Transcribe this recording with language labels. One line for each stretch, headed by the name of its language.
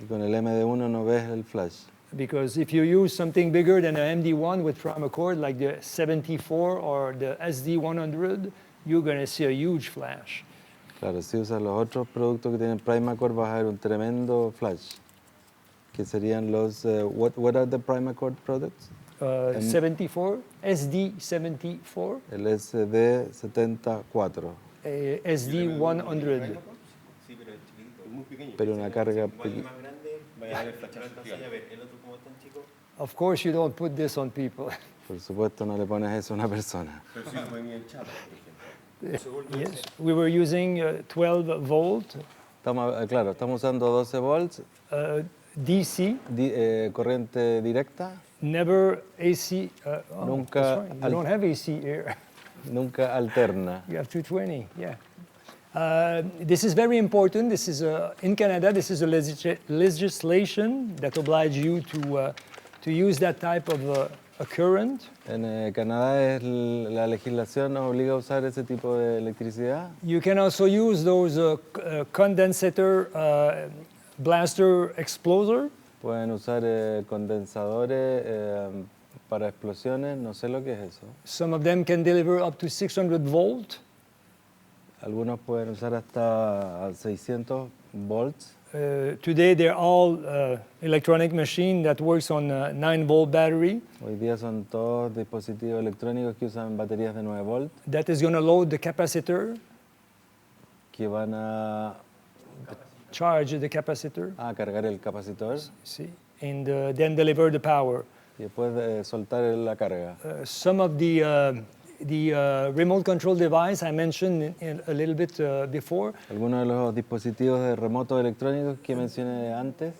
Spanish: Y con el MD1 no ves el flash.
English: Because if you use something bigger than an MD1 with prime cord like the 74 or the SD100, you're going to see a huge flash.
Spanish: Claro, si usas los otros productos que tienen Primacord vas a ver un tremendo flash. Que serían los
English: what are the Primacord products? 74, SD74.
Spanish: El SD74. SD100. Sí, pero es chiquitito, es muy pequeño. Pero una carga más grande, vaya a ver flashazo gigante. El otro como tan chico.
English: Of course you don't put this on people.
Spanish: Por supuesto no le pones eso a una persona. Pero sí fue bien chata, por ejemplo.
English: Yes, we were using 12 volt.
Spanish: Estamos usando 12 volts.
English: DC.
Spanish: Corriente directa.
English: Never AC.
Spanish: Nunca.
English: You don't have AC here.
Spanish: Nunca alterna.
English: You have 220, yeah. This is very important. This is in Canada. This is a legislation that obliges you to use that type of a current.
Spanish: En Canadá la legislación nos obliga a usar ese tipo de electricidad.
English: You can also use those condensator blaster exploser.
Spanish: Pueden usar condensadores para explosiones, no sé lo que es eso.
English: Some of them can deliver up to 600 volt.
Spanish: Algunos pueden usar hasta 600 volts.
English: Today they're all electronic machine that works on 9 volt battery.
Spanish: Hoy día son todos dispositivos electrónicos que usan baterías de 9 volts.
English: That is going to load the capacitor.
Spanish: Que van a
English: charge the capacitor.
Spanish: Cargar el capacitor.
English: See, and then deliver the power.
Spanish: Y después soltar la carga.
English: Some of the remote control device I mentioned a little bit before.
Spanish: Algunos de los dispositivos de remotos electrónicos que mencioné antes.